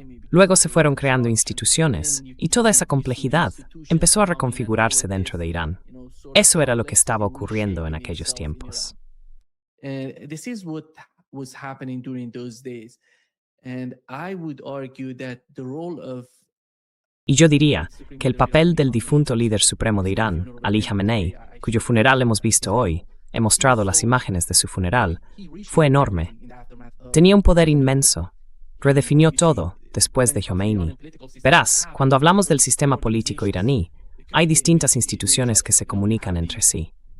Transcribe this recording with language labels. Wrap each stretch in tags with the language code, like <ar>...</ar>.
<es>Luego se fueron creando instituciones y toda esa complejidad empezó a reconfigurarse dentro de Irán. Eso era lo que estaba ocurriendo en aquellos tiempos.</es> <en>This is what was happening during those days. And I would argue that the role of</en> <es>Y yo diría que el papel del difunto líder supremo de Irán, Ali Khamenei, cuyo funeral hemos visto hoy, he mostrado las imágenes de su funeral, fue enorme. Tenía un poder inmenso. Redefinió todo después de Khomeini. Verás, cuando hablamos del sistema político iraní, hay distintas instituciones que se comunican entre sí.</es>